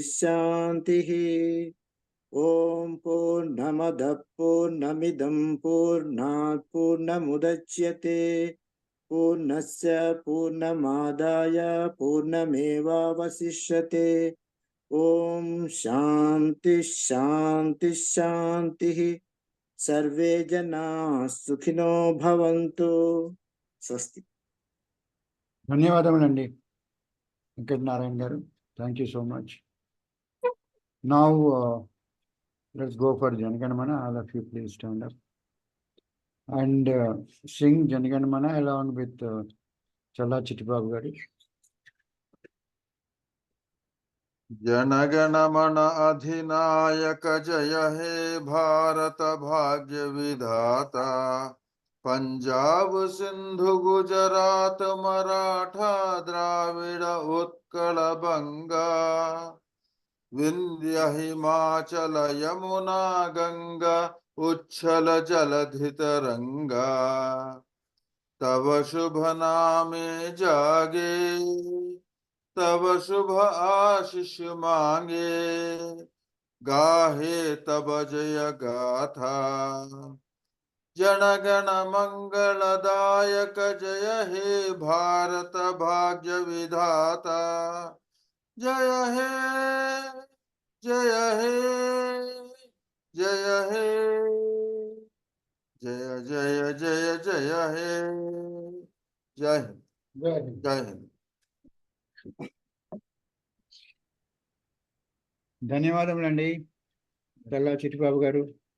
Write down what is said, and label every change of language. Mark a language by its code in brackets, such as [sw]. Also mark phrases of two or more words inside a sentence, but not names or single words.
[sa] शान्तिः ॐ पूर्णमदः पूर्णमिदं पूर्णात् पूर्णमुदच्यते पूर्णस्य पूर्णमादाय पूर्णमेवावशिष्यते ॐ शान्ति शान्ति शान्तिः सर्वे जनाः सुखिनो भवन्तु स्वस्ति. [te] ధన్యవాదములండి వెంకట నారాయణ గారు. [en] Thank you so much. Now, let's go for Janaganamana. All of you please stand up and sing Janaganamana along with Challa Chittibabu garu. [bn] জনগণমন অধিনায়ক জয় হে ভারত ভাগ্য বিধাতা পঞ্জাব সিন্ধু গুজরাট মরাঠা দ্রাবিড় উৎকল বঙ্গ বিন্ধ্য হিমাচল যমুনা গঙ্গা উচ্ছল জলধি তরঙ্গ তব শুভ নামে জাগে তব শুভ আশিস মাগে, গাহে তব জয় গাথা। জন গণ মঙ্গলদায়ক জয় হে ভারত ভাগ্য বিধাতা। জয় হে জয় হে জয় হে জয় জয় জয় জয় হে। [hi] जय हिंद, जय हिंद। जय हिंद। [te] ధన్యవాదములండి తెల్ల చిట్టిబాబు గారు.